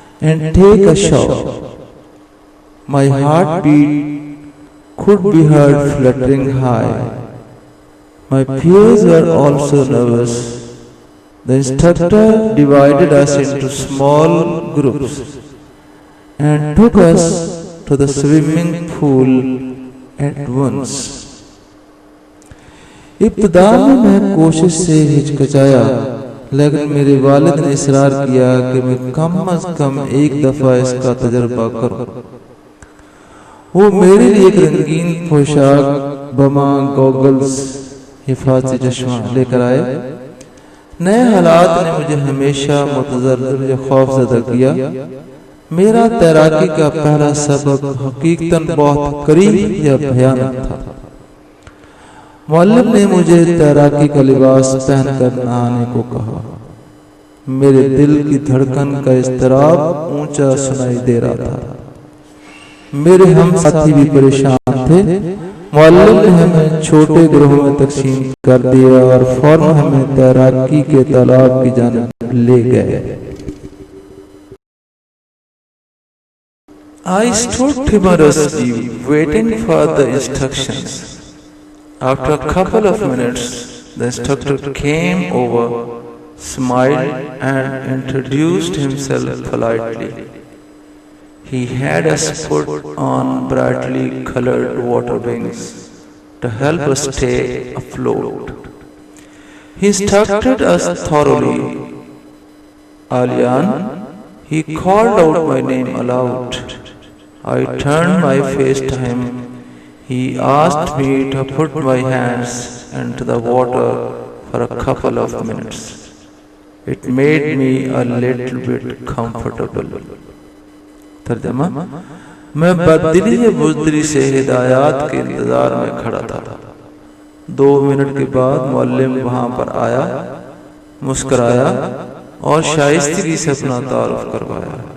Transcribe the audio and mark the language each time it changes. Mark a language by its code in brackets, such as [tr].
[en] and take a shower. My heartbeat could be heard fluttering high. My peers were also nervous. The instructor divided us into small groups and took us to the swimming pool at once. [hi] इब्तिदा में मैं कोशिश से हिचकिचाया, लेकिन मेरे वालिद ने इसरार किया कि मैं कम अज कम एक दफा इसका तजर्बा करूं। वो मेरे लिए एक रंगीन पोशाक, बमा, गॉगल्स, हिफाज़ती चश्मा लेकर आए। नए हालात ने मुझे हमेशा मुतज़र्रिर या खौफज़दा किया। मेरा तैराकी का पहला सबक हकीकतन बहुत करीब या भयानक था। मुअल्लिम ने मुझे तैराकी का लिबास पहनकर नहाने को कहा। मेरे दिल की धड़कन का इज़्तिराब ऊंचा सुनाई दे रहा था। मेरे हम साथी भी परेशान थे। मुअल्लिम ने हमें छोटे ग्रुपों में तकसीम कर दिया और फौरन हमें तैराकी के तालाब की जानिब ले गए। [en] I stood timorously waiting for the instructions. After a couple of minutes, the instructor came over, smiled and introduced himself politely. He had us put on brightly colored water wings to help us stay afloat. He instructed us thoroughly. Aliyan, he called out my name aloud. I turned my face to him. He asked me to put my hands into the water for a couple of minutes. It made me a little bit comfortable. [hi] तर्जमा, मैं बददिली या बुज़दिली से हिदायत के इंतजार में खड़ा था। 2 मिनट के बाद मुअल्लिम वहां पर आया, मुस्कुराया और शाइस्तगी से अपना तारुफ करवाया।